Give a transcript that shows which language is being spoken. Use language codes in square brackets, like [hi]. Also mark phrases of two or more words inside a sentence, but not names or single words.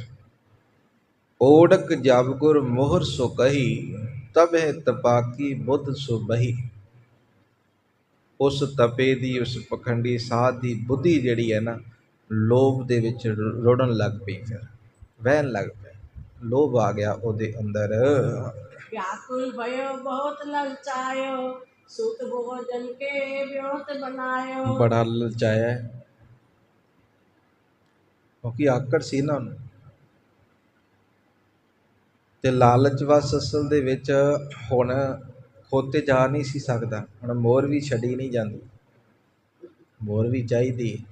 [bra] ओड़क जब गुर मोहर सो कही, तबहि तपाकी बुध सो बही। [pa] ਉਸ ਤਪੇ ਦੀ, ਉਸ ਪਖੰਡੀ ਸਾਧ ਦੀ ਬੁੱਧੀ ਜਿਹੜੀ ਹੈ ਨਾ ਲੋਭ ਦੇ ਵਿੱਚ ਰੁੜਨ ਲੱਗ ਪਈ, ਫਿਰ ਵਹਿਣ ਲੱਗ ਪਿਆ, ਲੋਭ ਆ ਗਿਆ ਉਹਦੇ ਅੰਦਰ। [bra] व्याकुल भयो बहुत ललचायो, सुत भोजन के व्योत बनायो। [pa] ਬੜਾ ਲਲਚਾਇਆ ਕਿਉਂਕਿ ਆਕੜ ਸੀ ਨਾ ਉਹਨੂੰ। ਤੇ ਲਾਲਚ ਵਸ ਅਸਲ ਦੇ ਵਿੱਚ ਹੁਣ ਖੋਤੇ ਜਾ ਨਹੀਂ ਸੀ ਸਕਦਾ। ਹੁਣ ਮੋਹਰ ਵੀ ਛੱਡੀ ਨਹੀਂ ਜਾਂਦੀ। ਮੋਰ ਵੀ ਚਾਹੀਦੀ।